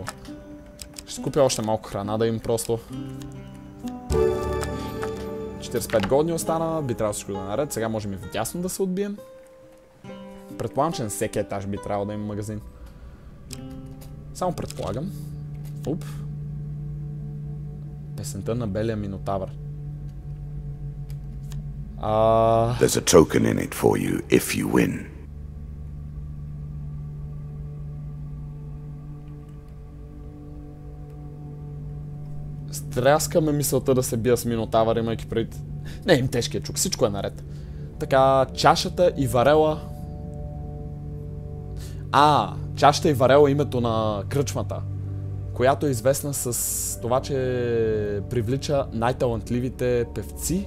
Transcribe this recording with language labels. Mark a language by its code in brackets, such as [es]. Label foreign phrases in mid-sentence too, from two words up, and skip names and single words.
[bg] Ще си купя още малко храна да им просто. 45 години остана, би трябвало всичко да е наред. Сега можем и вдясно да се отбием. Предполагам, че на всеки етаж би трябвало да има магазин. Само предполагам. Уп. Песента на белия Минотавър. [en] There's a token in it for you if you win. [bg] Стряскаме мисълта да се бия с Минотавър, имайки преди... Не, им тежкият чук, всичко е наред. Така, чашата и варела... Чашата и варела е името на кръчмата, която е известна с това, че привлича най-талантливите певци.